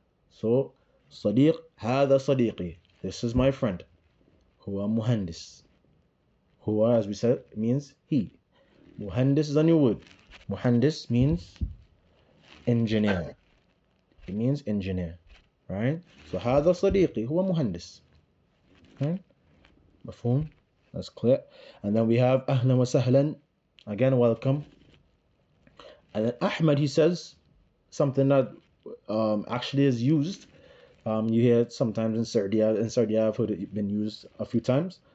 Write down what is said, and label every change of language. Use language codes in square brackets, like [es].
[ar] So sadiq, هذا صديقي. [en] This is my friend. [ar] Huwa muhandis. [en] Huwa, as we said, means he. Muhandis is a new word. Muhandis means engineer. It means engineer, right? [ar] So هذا صديقي هو مهندس. [en] Okay? مفهوم? That's clear. And then we have [ar] أهلا وسهلا. [en] Again, welcome. And then Ahmed, he says something that actually is used. You hear it sometimes in Saudi. I've heard it been used a few times.